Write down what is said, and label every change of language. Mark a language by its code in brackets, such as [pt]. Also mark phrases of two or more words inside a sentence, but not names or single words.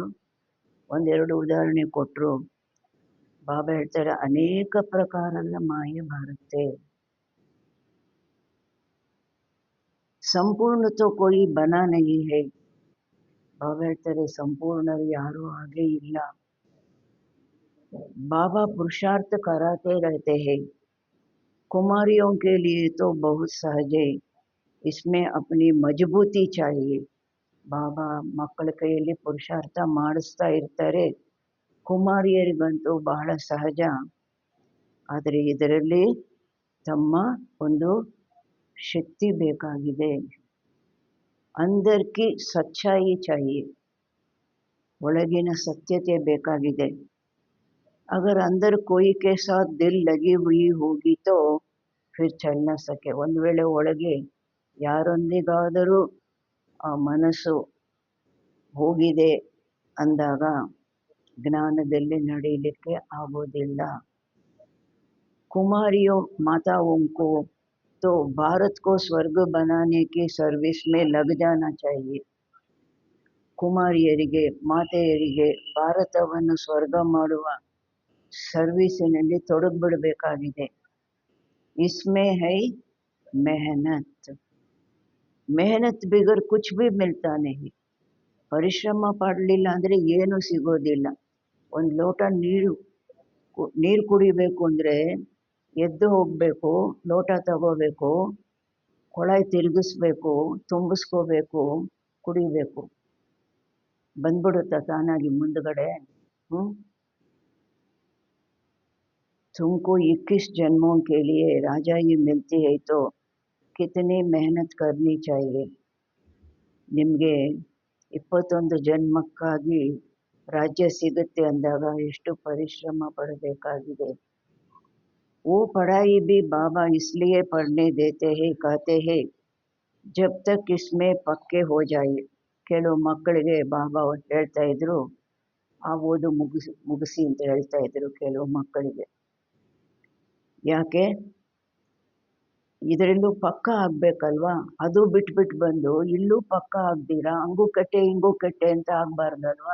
[kn] 1-2 ಉದಾಹರಣೆ ಕೊಟ್ಟರು. ಬಾಬಾ ಹೇಳ್ತಾರೆ ಅನೇಕ ಪ್ರಕಾರದ ಮಾಯೆ ಬರುತ್ತೆ. [hi] संपूर्ण तो कोई बना नहीं है. [kn] ಬಾಬಾ ಹೇಳ್ತಾರೆ ಸಂಪೂರ್ಣರು ಯಾರೂ ಹಾಗೆ ಇಲ್ಲ. [hi] बाबा पुरुषार्थ कराते रहते हैं. कुमारियों के लिए तो बहुत सहज है, इसमें अपनी मजबूती चाहिए. [kn] ಬಾಬಾ ಮಕ್ಕಳ ಕೈಯಲ್ಲಿ ಪುರುಷಾರ್ಥ ಮಾಡಿಸ್ತಾ ಇರ್ತಾರೆ. ಕುಮಾರಿಯರಿಗಂತೂ ಬಹಳ ಸಹಜ. ಆದರೆ ಇದರಲ್ಲಿ ತಮ್ಮ ಒಂದು ಶಕ್ತಿ ಬೇಕಾಗಿದೆ. [hi] अंदर की सच्चाई चाहिए, [kn] ಒಳಗಿನ ಸತ್ಯತೆ ಬೇಕಾಗಿದೆ. [hi] अगर अंदर कोई के साथ दिल लगी हुई होगी तो फिर चल न सके. [kn] ಒಂದು ವೇಳೆ ಒಳಗೆ ಯಾರೊಂದಿಗಾದರೂ ಆ ಮನಸ್ಸು ಹೋಗಿದೆ ಅಂದಾಗ ಜ್ಞಾನದಲ್ಲಿ ನಡೆಯಲಿಕ್ಕೆ ಆಗೋದಿಲ್ಲ. [hi] कुमारियों माताओं को तो भारत को स्वर्ग बनाने की सर्विस में लग जाना चाहिए. [kn] ಕುಮಾರಿಯರಿಗೆ ಮಾತೆಯರಿಗೆ ಭಾರತವನ್ನು ಸ್ವರ್ಗ ಮಾಡುವ ಸರ್ವಿಸಿನಲ್ಲಿ ತೊಡಗಿಬಿಡಬೇಕಾಗಿದೆ. [hi] इसमें है मेहनत. मेहनत बिगर कुछ भी मिलता नहीं. [kn] ಪರಿಶ್ರಮ ಪಡಲಿಲ್ಲ ಅಂದರೆ ಏನೂ ಸಿಗೋದಿಲ್ಲ. ಒಂದು ಲೋಟ ನೀರು ಕುಡಿಬೇಕು ಅಂದರೆ ಎದ್ದು ಹೋಗಬೇಕು, ಲೋಟ ತಗೋಬೇಕು, ಕೊಳಾಯಿ ತಿರುಗಿಸ್ಬೇಕು, ತುಂಬಿಸ್ಕೋಬೇಕು, ಕುಡಿಬೇಕು. ಬಂದ್ಬಿಡುತ್ತಾ ತಾನಾಗಿ ಮುಂದುಗಡೆ? [hi] तुमको 21 जन्मों के लिए राजाई मिलती है तो कितनी मेहनत करनी चाहिए. [kn] ನಿಮಗೆ 21 ಜನ್ಮಕ್ಕಾಗಿ ರಾಜ್ಯ ಸಿಗುತ್ತೆ ಅಂದಾಗ ಎಷ್ಟು ಪರಿಶ್ರಮ ಪಡಬೇಕಾಗಿದೆ. [hi] वो पढ़ाई भी बाबा इसलिए पढ़ने देते हैं, कहते हैं जब तक इसमें पक्के हो जाए. [kn] ಕೆಲವು ಮಕ್ಕಳಿಗೆ ಬಾಬಾ ಹೇಳ್ತಾ ಇದ್ರು ಆ ಓದು ಮುಗಿಸಿ ಅಂತ ಹೇಳ್ತಾ ಇದ್ರು ಕೆಲವು ಮಕ್ಕಳಿಗೆ. ಯಾಕೆ? ಇದರಲ್ಲೂ ಪಕ್ಕ ಆಗಬೇಕಲ್ವಾ. ಅದು ಬಿಟ್ಬಿಟ್ಟು ಬಂದು ಇಲ್ಲೂ ಪಕ್ಕ ಆಗ್ದಿರಾ ಹಂಗೂ ಕೆಟ್ಟೆ ಹಿಂಗೂ ಕೆಟ್ಟೆ ಅಂತ ಆಗಬಾರ್ದಲ್ವಾ.